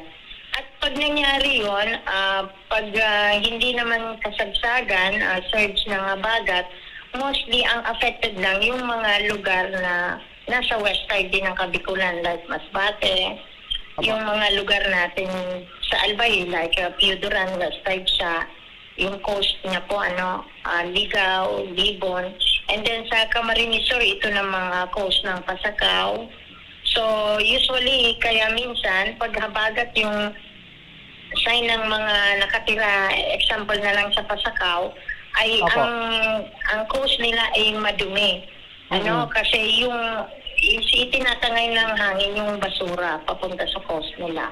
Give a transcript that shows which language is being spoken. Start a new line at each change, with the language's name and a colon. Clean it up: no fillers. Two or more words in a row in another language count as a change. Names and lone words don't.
Filipino: At pag nangyari yun, pag hindi naman kasagsagan, surge ng habagat, mostly ang affected lang yung mga lugar na nasa
English: west side
Filipino: din ng Kabikulan, like Masbate, yung mga lugar natin sa Albay, like Piuduran,
English: west side
Filipino: siya, yung coast niya po, Ligaw, Libon,
English: and then
Filipino: sa Camarines Sur, ito ng mga coast ng Pasakaw.
English: So, usually,
Filipino: kaya minsan, pag habagat yung sign ng mga nakatira, example na lang sa Pasakaw, ay ang coast nila ay madumi. Kasi yung itinatangay ng hangin yung basura papunta sa coast nila.